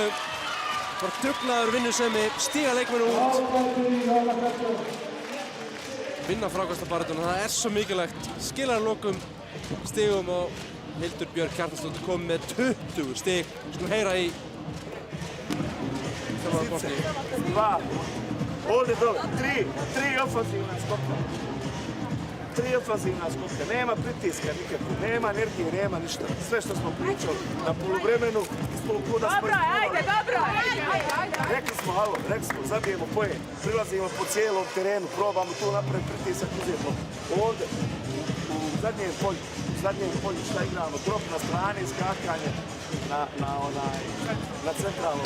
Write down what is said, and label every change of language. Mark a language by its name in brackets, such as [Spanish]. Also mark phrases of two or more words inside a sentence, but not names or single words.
[Icelandic] Var dugnaður vinnusemi, stíga leikmennu út. Vinna frákostabaráttuna, það svo mikilvægt. Skilar lokum stigum og Hildur Björk Kjartansdóttir kom með 20 stig. Skulum heyra í þjálfara Bosníu. 2. [Bosnian] Ovdje dole. 3 ofanzivna skoka. 3 ofanzivna skoka. Nema pritiska nikakvog, nema energije, nema ništa. Sve što smo pričali na poluvremenu, kuda smo rekli smo, zabijemo poen, prilazimo po cijelom terenu, probamo tu napraviti pritisak, uzijemo ovdje u zadnjem polju šta igramo, drop na strane, iskakanje na centralnom.